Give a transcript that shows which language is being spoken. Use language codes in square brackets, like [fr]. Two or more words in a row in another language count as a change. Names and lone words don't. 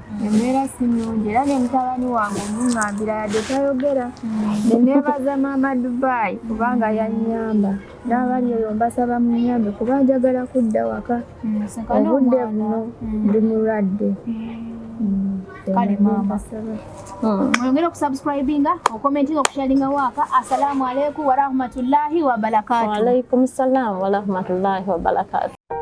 [lg] embeera si nnungi era ne mutabani wange omuŋŋambira yadde tayogera neneebaza maama Dubai kubanga yannyamba n'abali eyo mbasaba munyambe kuba njagala kudda waka obudde buno ndi mulwadde kale mama mwongere okusubscribinga okomentinga okusharinga waka [ar] السلام عليكم ورحمة الله وبركاته وعليكم السلام ورحمة الله وبركاته